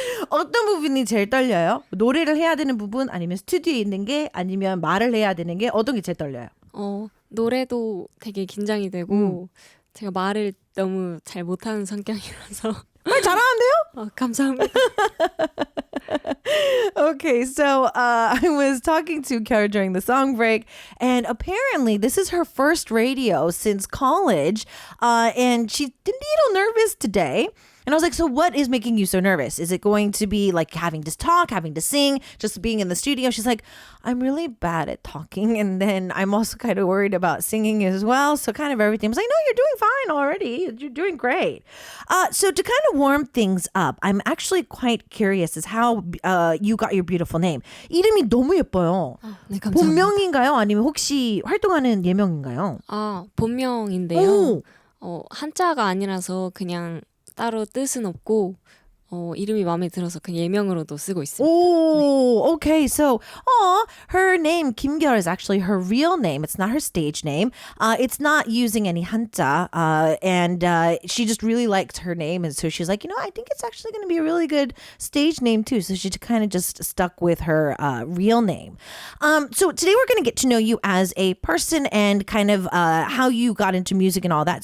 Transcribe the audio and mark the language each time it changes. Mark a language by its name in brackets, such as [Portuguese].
[Korean] 어떤 부분이 제일 떨려요? 노래를 해야 되는 부분 아니면 스튜디오에 있는 게 아니면 말을 해야 되는 게 어떤 게 제일 떨려요? 노래도 되게 긴장이 되고 제가 말을 너무 잘 못하는 성격이라서 말 잘하는데요? 감사합니다. [English] Okay, so I was talking to Kara during the song break, and apparently this is her first radio since college, and she's a little nervous today. And I was like, so what is making you so nervous? Is it going to be like having to talk, having to sing, just being in the studio? She's like, I'm really bad at talking. And then I'm also kind of worried about singing as well. So kind of everything. I was like, no, you're doing fine already. You're doing great. So to kind of warm things up, I'm actually quite curious as how you got your beautiful name. [Korean] 이름이 너무 예뻐요. 네, 감사합니다. 본명인가요? 아니면 혹시 활동하는 예명인가요? 본명인데요. 한자가 아니라서 그냥 따로 뜻은 없고 이름이 마음에 들어서 그냥 예명으로도 쓰고 있습니다. [English] Oh, okay. So, her name 김결 is actually her real name. It's not her stage name. It's not using any hanja, and she just really liked her name, and so she's like, I think it's actually going to be a really good stage name too. So she kind of just stuck with her real name. So today we're going to get to know you as a person and kind of how you got into music and all that.